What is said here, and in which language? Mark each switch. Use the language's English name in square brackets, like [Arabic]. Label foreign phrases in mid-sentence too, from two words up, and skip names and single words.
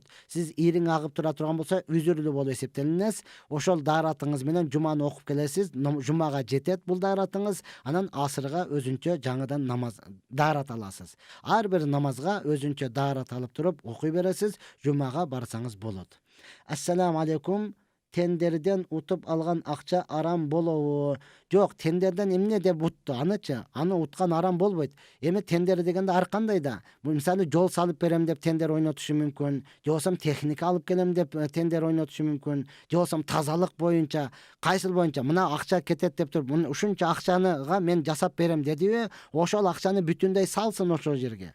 [Kyrgyz] Сиз ириң агып тура турган болсо, үзүрлүү болуп эсептелинесиз. Ошол дааратыңыз менен жуманы окуп келесиз. Жумага жетет бул дааратыңыз. Анан асырга өзүнчө жаңыдан намаз даарат аласыз. Ар бир намазга өзүнчө даарат алып туруп окуй бересиз. Жумага барсаңыз болот. [Arabic] السلام عليكم. [Kyrgyz] Тендерден утуп алган акча арам болобу? Жок, тендерден эмне деп утtu? Анычы, аны уткан арам болбойт. Эми тендер дегенде ар кандай да. Бул мисалы жол салып берем деп тендер ойнотушу мүмкүн. Же болсом техника алып келем деп тендер ойнотушу мүмкүн. Же болсом тазалык боюнча, кайсыл боюнча мына акча кетет деп туруп, ушунча акчаныга мен жасап берем дедиби, ошол акчаны бүтүндөй салсын ошол жерге.